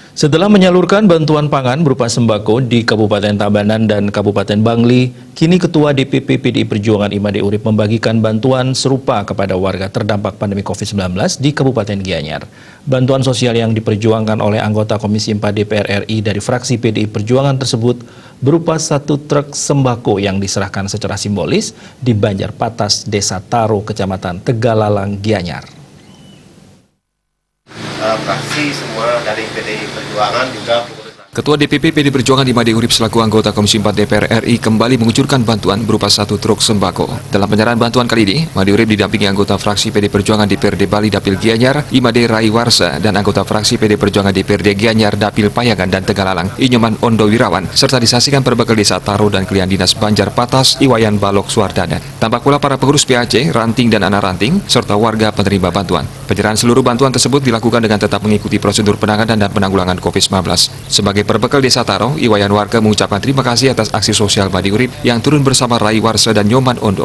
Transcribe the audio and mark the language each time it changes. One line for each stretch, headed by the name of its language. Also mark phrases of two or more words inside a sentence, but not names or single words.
Indonesian: Setelah menyalurkan bantuan pangan berupa sembako di Kabupaten Tabanan dan Kabupaten Bangli, kini Ketua DPP PDI Perjuangan Imade Urip membagikan bantuan serupa kepada warga terdampak pandemi COVID-19 di Kabupaten Gianyar. Bantuan sosial yang diperjuangkan oleh anggota Komisi 4 DPR RI dari fraksi PDI Perjuangan tersebut berupa 1 truk sembako yang diserahkan secara simbolis di Banjar Patas, Desa Taro, Kecamatan Tegalalang, Gianyar. Fraksi semua dari PDI Perjuangan juga Ketua DPP PDI Perjuangan Imade Urip selaku anggota Komisi 4 DPR RI kembali mengucurkan bantuan berupa 1 truk sembako. Dalam penyerahan bantuan kali ini, Imade Urip didampingi anggota fraksi PDI Perjuangan DPRD Bali Dapil Gianyar, Imade Raiwarsa, dan anggota fraksi PDI Perjuangan DPRD Gianyar Dapil Payangan dan Tegalalang, Inyoman Ondo Wirawan, serta disaksikan perbekal Desa Taro dan Klien Dinas Banjar Patas, Iwayan Balok Suardana. Tampak pula para pengurus PAC, ranting dan anak ranting, serta warga penerima bantuan. Penyerahan seluruh bantuan tersebut dilakukan dengan tetap mengikuti prosedur penanganan dan penanggulangan COVID-19. Sebagai perbekal Desa Taro, Iwayan warga mengucapkan terima kasih atas aksi sosial Imade Urip yang turun bersama Raiwarsa dan Nyoman Ondo.